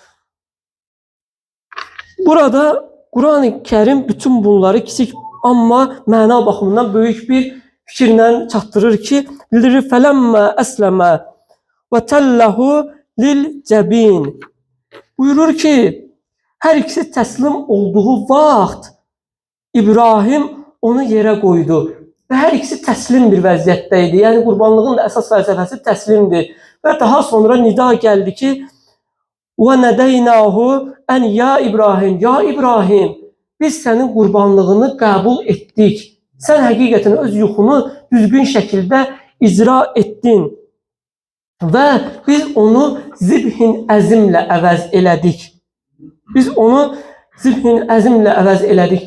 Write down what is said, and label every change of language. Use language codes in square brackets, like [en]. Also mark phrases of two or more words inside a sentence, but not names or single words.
[az] Burada Quran-ı Kerim bütün bunları kiçik amma məna baxımından böyük bir fikirlə çatdırır ki, bildirir [ar] فلما أسلما وتله للجبين. [az] Buyurur ki, hər ikisi təslim olduğu vaxt İbrahim onu yerə qoydu və hər ikisi təslim bir vəziyyətdə idi. Yəni qurbanlığın da əsas fəlsəfəsi təslimdir. Və daha sonra nida gəldi ki, [ar] وَنَدَيْنَاهُ أَنْ يَا İbrahim, ya İbrahim, [az] biz sənin qurbanlığını qəbul etdik. Sən həqiqətən öz yuxunu düzgün şəkildə icra etdin və biz onu [ar] ذبح عظيم [az] əvəz elədik. Biz onu [ar] ذبح عظيم [az] əvəz elədik.